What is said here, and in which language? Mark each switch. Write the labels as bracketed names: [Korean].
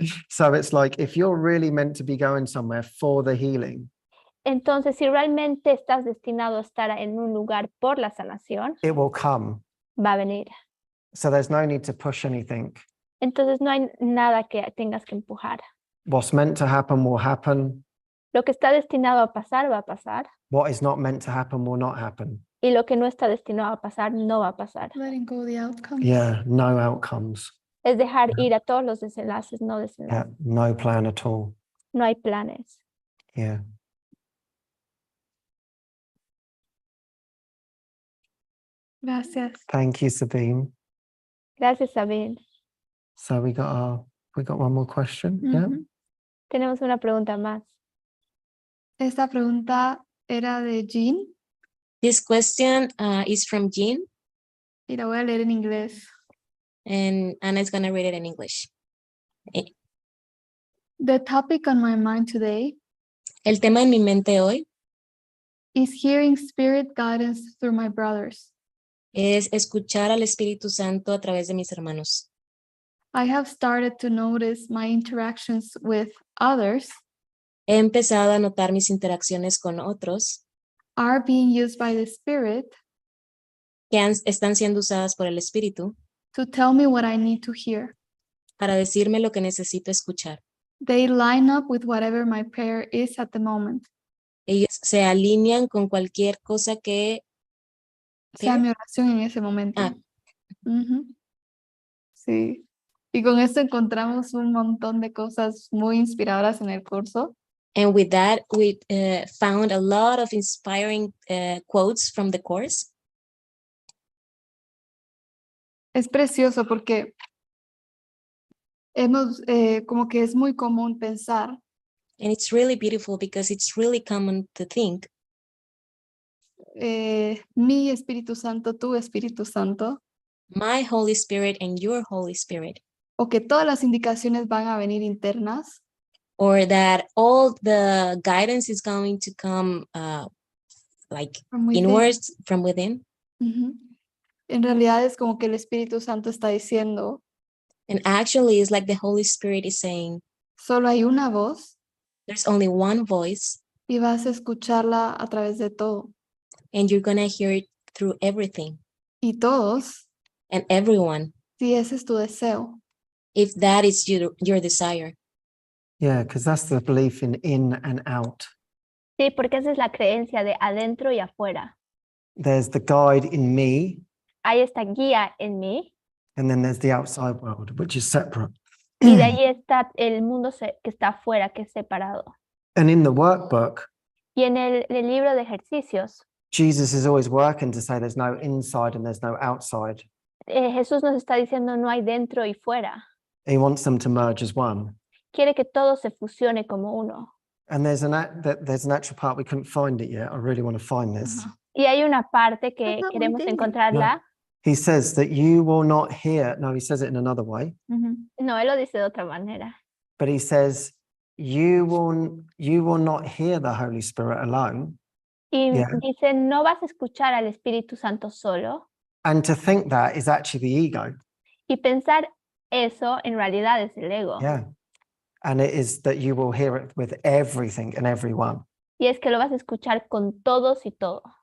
[English] So it's like if you're really meant to be going somewhere for the healing, [Spanish] Entonces, si realmente estás destinado a estar en un lugar por la sanación, [English] it will come. [Spanish] va a venir. [English] So there's no need to push anything. [Spanish] Entonces, no hay nada que tengas que empujar. [English] What's meant to happen will happen. [Spanish] Lo que está destinado a pasar, va a pasar. [English] What is not meant to happen will not happen. [Spanish] Y lo que no está destinado a pasar, no va a pasar. [English] Letting go of the outcome. Yeah, no outcomes. [Spanish] Es dejar ir a todos los desenlaces, no [English] Yeah, [Spanish] desenlaces. [English] no plan at all. [Spanish] No hay planes. [English] Yeah. [Spanish] Gracias. [English] Thank you, Sabine. [Spanish] Gracias, David. [English] So we got one more question. Yeah. Ujú. [Spanish] Tenemos una pregunta más. Esta pregunta era de Jean [English] This question is from Jean, [Spanish] y la voy a leer en inglés. [English] and Anna's gonna read it in English. The topic on my mind today [Spanish] El tema en mi mente hoy [English] is hearing spirit guidance through my brothers. [Spanish] es escuchar al Espíritu Santo a través de mis hermanos. [English] I have started to notice my interactions with others [Spanish] He empezado a notar mis interacciones con otros [English] are being used by the Spirit [Spanish] que están siendo usadas por el Espíritu [English] to tell me what I need to hear. [Spanish] para decirme lo que necesito escuchar. [English] They line up with whatever my prayer is at the moment. [Spanish] Ellos se alinean con cualquier cosa que Sea mi oración en ese momento. Ah. Ujú. Sí. Y con esto encontramos un montón de cosas muy inspiradoras en el curso. [English] And with that, we found a lot of inspiring quotes from the course. [Spanish] Es precioso porque como que es muy común pensar [English] And it's really beautiful because it's really common to think, [Spanish] mi Espíritu Santo, tu Espíritu Santo, [English] my Holy Spirit and your Holy Spirit, [Spanish] o que todas las indicaciones van a venir internas, [English] or that all the guidance is going to come like from within. inwards from within. Ujú. [Spanish] En realidad es como que el Espíritu Santo está diciendo, [English] And actually, it's like the Holy Spirit is saying, [Spanish] solo hay una voz [English] there's only one voice, [Spanish] y vas a escucharla a través de todo. [English] and you're going to hear it through everything [Spanish] Y todos, [English] and everyone, [Spanish] si ese es tu deseo. [English] if that is your desire. Yeah, because that's the belief in and out. [Spanish] Sí, porque esa es la creencia de adentro y afuera. [English] There's the guide in me, [Spanish] Hay esta guía en mí [English] and then there's the outside world, which is separate. [Spanish] y de ahí está el mundo que está afuera, que es separado. [English] And in the workbook, [Spanish] Y en el libro de ejercicios, [English] Jesus is always working to say there's no inside and there's no outside. [Spanish] Jesús nos está diciendo no hay dentro y fuera. [English] He wants them to merge as one. [Spanish] Quiere que todo se fusione como uno. [English] And there's an actual part, we couldn't find it yet. I really want to find this. [Spanish] Y hay una parte que Ajá, queremos muy bien. encontrarla. [English] He says that you will not hear, no, he says it in another way, [Spanish] No, él lo dice de otra manera. [English] but he says you will not hear the Holy Spirit alone. [Spanish] Y [English] Yeah. [Spanish] dice, no vas a escuchar al Espíritu Santo solo. [English] And to think that is actually the ego. [Spanish] Y pensar eso en realidad es el ego. [English] Yeah. And it is that you will hear it with everything and everyone [Spanish] Y es que lo vas a escuchar con todos y todo.